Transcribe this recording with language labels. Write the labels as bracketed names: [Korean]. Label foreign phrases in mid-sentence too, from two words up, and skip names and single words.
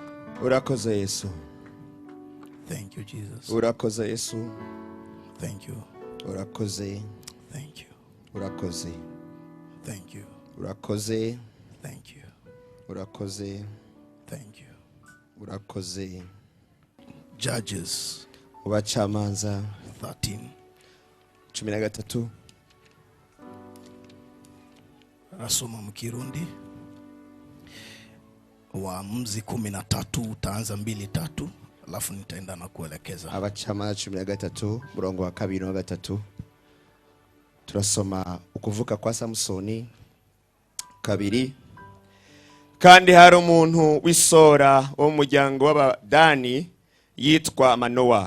[Rundi] Urakoze Yesu. [English] Thank you, Jesus. [Rundi] Urakoze Yesu. [English] Thank you. [Rundi] Urakoze. [English] Thank you. [Rundi] Urakoze. [English] Thank you. [Rundi] Urakoze. [English] Thank you. [Rundi] Urakoze. [English] Thank you. [Rundi] Urakoze. [English] Judges [Rundi] Ubacamanza 13. 13. [Swahili] Nasoma mu Kirundi. Waamuzi 13 utaanza 2-3 alafu nitaenda na kuelekeza. [Rundi] Abacamanza 13 murongo wa 2 na 3. Turasoma ukuvuka kwa Samsoni 2. Kandi hari umuntu w'isora wo mu muryango w'Abadani yitwa Manowa.